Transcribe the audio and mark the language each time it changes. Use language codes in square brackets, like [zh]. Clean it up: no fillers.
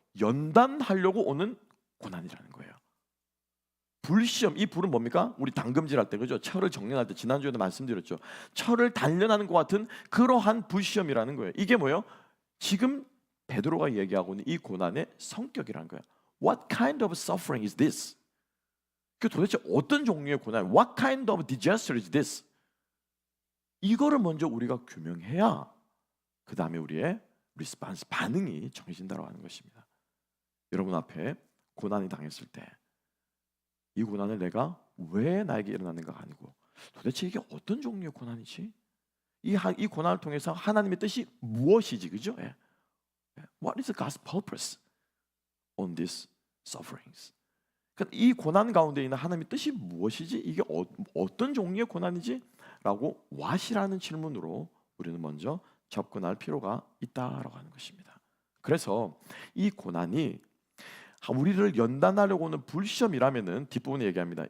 [ko] 연단하려고 오는 고난이라는 거예요. 불시험, 이 불은 뭡니까? 우리 당금질할 때, 그죠? 철을 정련할 때 지난주에도 말씀드렸죠. 철을 단련하는 것 같은 그러한 불시험이라는 거예요. 이게 뭐예요? 지금 베드로가 얘기하고 있는 이 고난의 성격이라는 거예요. [en] What kind of suffering is this? [ko] 그 도대체 어떤 종류의 고난? [en] What kind of disaster is this? [ko] 이거를 먼저 우리가 규명해야 그 다음에 우리의 리스판스, 반응이 정해진다고 하는 것입니다. 여러분 앞에 고난이 당했을 때 이 고난을 내가 왜 나에게 일어났는가가 아니고 도대체 이게 어떤 종류의 고난이지? 이 고난을 통해서 하나님의 뜻이 무엇이지, 그죠? 예. [en] What is God's purpose on these sufferings? [ko] 그러니까 이 고난 가운데 있는 하나님의 뜻이 무엇이지? 이게 어떤 종류의 고난이지? 라고 what이라는 질문으로 우리는 먼저 접근할 필요가 있다라고 하는 것입니다. 그래서 이 고난이 우리를 연단하려고 하는 불시험이라면은 뒷부분에 얘기합니다.